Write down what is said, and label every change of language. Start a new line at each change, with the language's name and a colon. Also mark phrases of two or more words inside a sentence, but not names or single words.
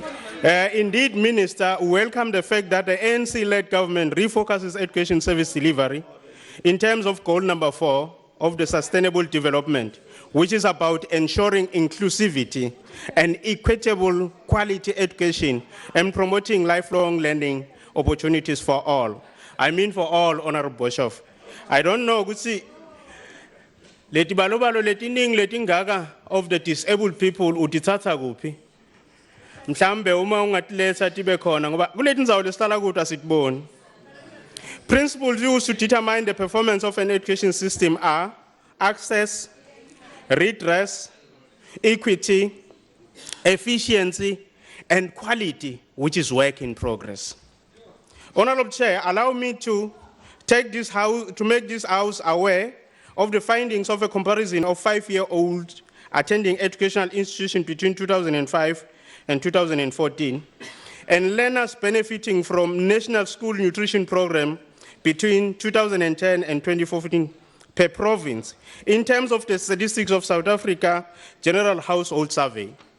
English: Indeed, Minister, we welcome the fact that the ANC-led government refocuses education service delivery in terms of goal number 4 of the sustainable development, which is about ensuring inclusivity and equitable quality education and promoting lifelong learning opportunities for all. I mean for all, Honorable Boshoff. I don't know,
Swati: Gutsi, leti balobalo letining letingaka
English: of the disabled people
Swati: utithatha kuphi? Mhlambe uma ungatiletha tibe khona ngoba kuleti ndzawo lesihlala kuto asitiboni.
English: Principles used to determine the performance of an education system are access, redress, equity, efficiency, and quality, which is work in progress. Honorable Chair, allow me to make this House aware of the findings of a comparison of 5-year-olds attending educational institutions between 2005 and 2014, and learners benefiting from National School Nutrition Program between 2010 and 2014 per province, in terms of the statistics of South Africa General Household Survey.